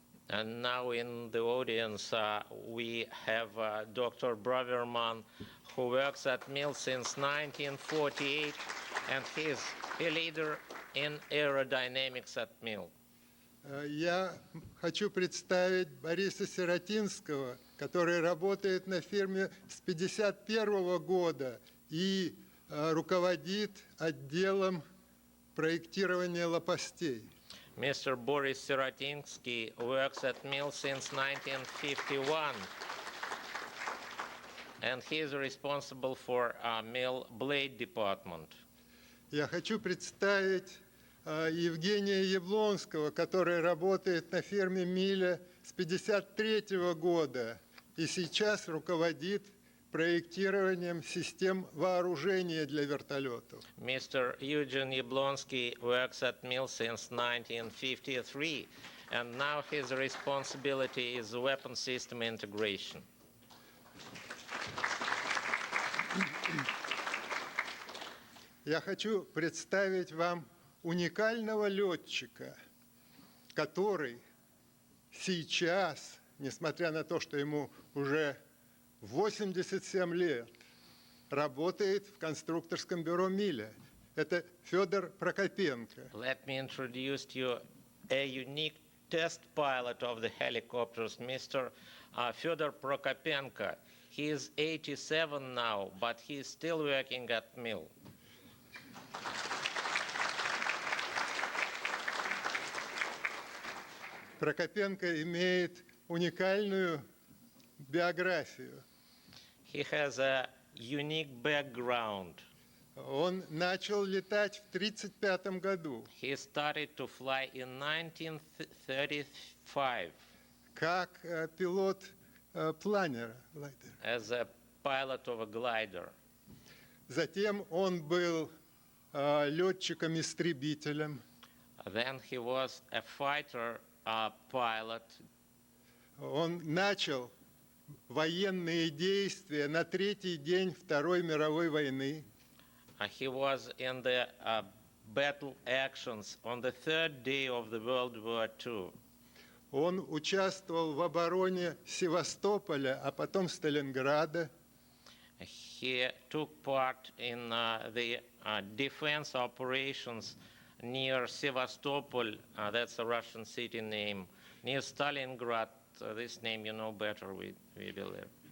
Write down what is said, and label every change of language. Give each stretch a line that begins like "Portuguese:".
English: And now in the audience we have Dr. Braverman, who works at Mill since 1948, and he's a leader in aerodynamics at Mill.
Russian: Я хочу представить Бориса Сиротинского, который работает на фирме с 1951 года и руководит отделом проектирования лопастей.
English: Mr. Boris Sirotinsky works at Mill since 1951, and he is responsible for Mill blade department.
Russian: Я хочу представить Евгения Яблонского, который работает на фирме Миля с 1953 года и сейчас руководит проектированием систем вооружения для вертолетов.
English: Mr. Eugene Yablonsky works at Mill since 1953, and now his responsibility is weapon system integration.
Russian: Я хочу представить вам уникального летчика, который сейчас, несмотря на то, что ему уже 87 лет, работает в конструкторском бюро Миля. Это Федор Прокопенко.
English: Let me introduce to you a unique test pilot of the helicopters, Mr. Fyodor Prokopenko. He is 87 now, but he is still working at Mill.
Russian: Прокопенко имеет уникальную биографию.
English: He has a unique background.
Russian: Он начал летать в 1935 году.
English: He started to fly in 1935
Russian: как пилот планера.
English: as a pilot of a glider.
Russian: Затем он был летчиком-истребителем.
English: Then he was a fighter pilot.
Russian: Он начал военные действия на третий день Второй мировой войны.
English: He was in the battle actions on the third day of the World War II.
Russian: Он участвовал в обороне Севастополя, а потом Сталинграда.
English: He took part in the defense operations near Sevastopol, that's a Russian city name, near Stalingrad, this name you know better, we believe.